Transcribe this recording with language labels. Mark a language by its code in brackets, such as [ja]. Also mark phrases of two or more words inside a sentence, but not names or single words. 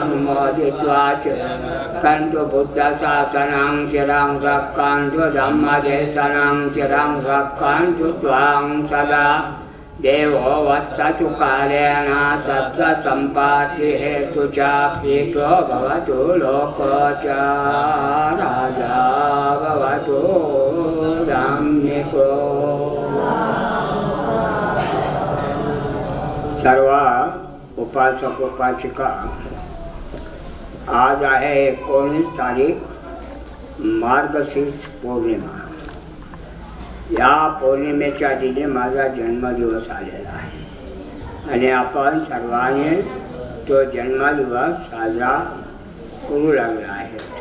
[pi] Anumoditva Kantu Buddha Sasanam Tirang Rakkantu Dhamma Desanam Tirang Rakkantu Tvang Sada Devo vassatu kalena sassa sampati hetu ca pito bhavatu loko ca raja bhavatu dhammiko [mr] सर्व उपासक उपासिका आज आहे 19 तारीख मार्गशीर्ष पौर्णिमा या पौर्णिमेच्या दिनी माझा जन्मदिवस आलेला आहे आणि आपण सर्वांनी तो जन्मदिवस साजरा करू लागला आहे